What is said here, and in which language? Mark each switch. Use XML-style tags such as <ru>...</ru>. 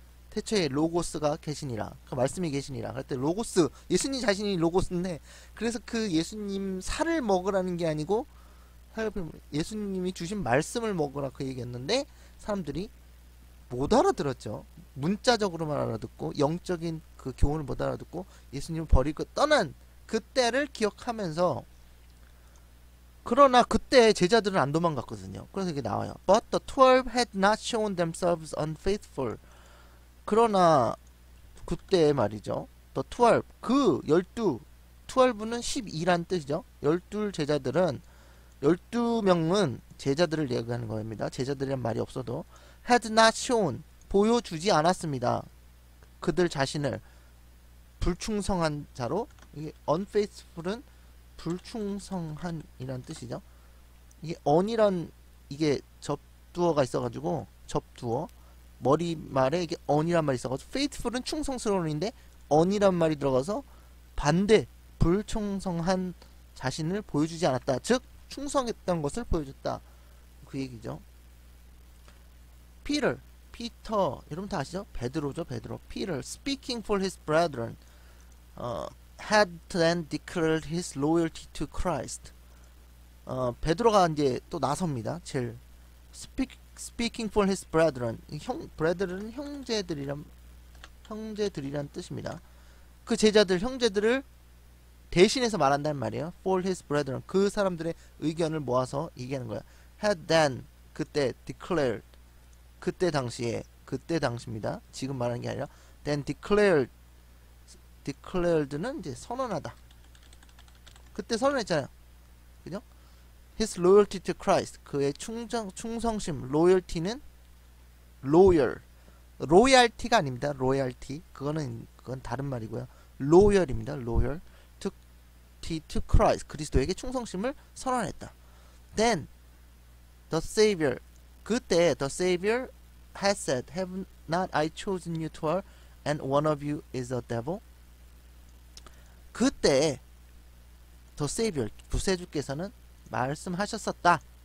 <ko>태초에 로고스가 계시니라. 그 말씀이 계시니라. 그럴 때 로고스 예수님 자신이 로고스인데 그래서 그 예수님 살을 먹으라는 게 아니고 예수님이 주신 말씀을 먹으라 그 얘기였는데 사람들이 못 알아들었죠. 문자적으로만 알아듣고 영적인 그 교훈을 못 알아듣고 예수님을 버리고 떠난 그때를 기억하면서 그러나 그때 제자들은 안 도망갔거든요. 그래서 이게 나와요.</ko> <en>But the 12 had not shown themselves unfaithful.</en> <ko>그러나 그때 말이죠. The 12 그 12는 12란 뜻이죠. 12 제자들은 12명은 제자들을 얘기하는 겁니다. 제자들이란 말이 없어도</ko> <en>had not shown</en> <ko>보여주지 않았습니다. 그들 자신을 불충성한 자로 이게 unfaithful은 불충성한 이란 뜻이죠. 이게 on이란 이게 접두어가 있어가지고 접두어 머리말에 이게 on이란 말이 있어가지고 faithful은 충성스러운인데 on이란 말이 들어가서 반대 불충성한 자신을 보여주지 않았다. 즉 충성했던 것을 보여줬다. 그 얘기죠. Peter 피터 여러분 다 아시죠? 베드로죠. 베드로.</ko> <en>Peter speaking for his brethren had then declared his loyalty to Christ.</en> <ko>베드로가 이제 또 나섭니다. 제일</ko> <en>speaking for his brethren.</en> <ko>brethren 형제들이란 뜻입니다. 그 제자들 형제들을 대신해서 말한다는 말이에요.</ko> <en>For his brethren.</en> <ko>그 사람들의 의견을 모아서 얘기하는 거야.</ko> <en>Had then</en> <ko>그때 declared 그때 당시입니다. 지금 말하는 게 아니라</ko> <en>then declared</en> <ko>는 이제 선언하다. 그때 선언했잖아요. 그죠?</ko> <en>His loyalty to Christ.</en> <ko>그의 충성심. loyalty는 로열티가 아닙니다. 로열티. 그건 다른 말이고요. 로열입니다. 로열.</ko> <en>to Christ.</en> <ko>그리스도에게 충성심을 선언했다.</ko> <en>Then the Savior. 그때 the Savior has said, Have not I chosen you 12 and one of you is a devil?</en> <ko>그때 the Savior 구세주께서는 말씀하셨었다.</ko>